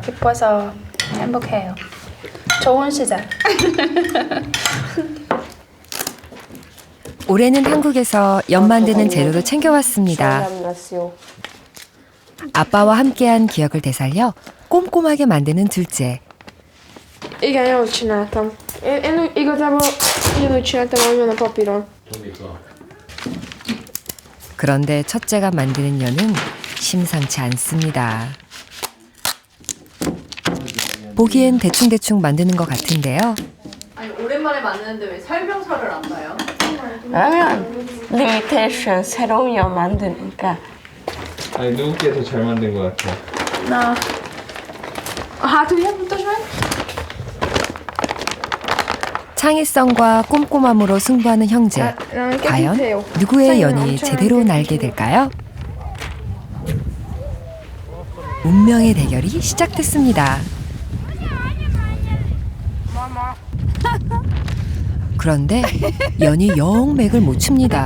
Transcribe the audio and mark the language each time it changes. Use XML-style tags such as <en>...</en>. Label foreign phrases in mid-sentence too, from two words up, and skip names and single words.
<ko>기뻐서 행복해요. 좋은 시작. 올해는 한국에서 연 만드는 재료도 챙겨왔습니다. 아빠와 함께한 기억을 되살려 꼼꼼하게 만드는 둘째.</ko> <hu>Igen, jól csináltam. Én igazából ugyanúgy csináltam, ahogyan a papíron.</hu> <ko>그런데 첫째가 만드는 연은 심상치 않습니다. 보기엔 대충대충 만드는 것 같은데요. 아니 오랜만에 만드는데 왜 설명서를 안 봐요? 그러면 리미테이션 새로운 연 만드니까. 아니 누구께 더 잘 만든 것 같아?</ko> <hu>Na. A hátulját mutasd meg.</hu> <ko>창의성과 꼼꼼함으로 승부하는 형제. 과연 누구의 연이 제대로 날게 될까요? 운명의 대결이 시작됐습니다. 그런데 연이 영 맥을 못 춥니다.</ko>